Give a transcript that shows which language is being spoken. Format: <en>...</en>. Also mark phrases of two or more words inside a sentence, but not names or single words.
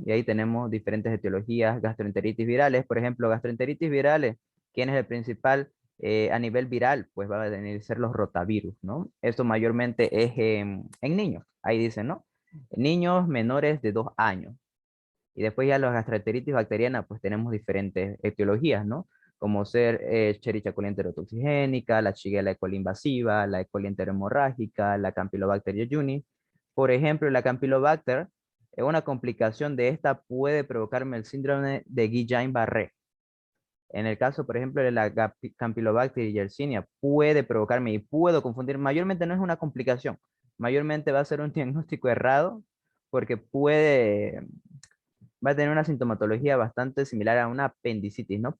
<es>Y ahí tenemos diferentes etiologías, gastroenteritis virales, por ejemplo, gastroenteritis virales, ¿quién es el principal a nivel viral? Pues va a venir a ser los rotavirus, ¿no? Esto mayormente es en niños, ahí dice, ¿no? Niños menores de 2 años. Y después ya las gastroenteritis bacterianas, pues tenemos diferentes etiologías, ¿no? Como ser Escherichia coli enterotoxigénica, la Shigella E. coli invasiva, la E. coli enterohemorrágica, la Campylobacter jejuni. Por ejemplo, la Campylobacter, una complicación de esta puede provocarme el síndrome de Guillain-Barré. En el caso, por ejemplo, de la Campylobacter yersinia, puede provocarme y puedo confundir. Mayormente no es una complicación, mayormente va a ser un diagnóstico errado porque va a tener una sintomatología bastante similar a una apendicitis, ¿no?</es>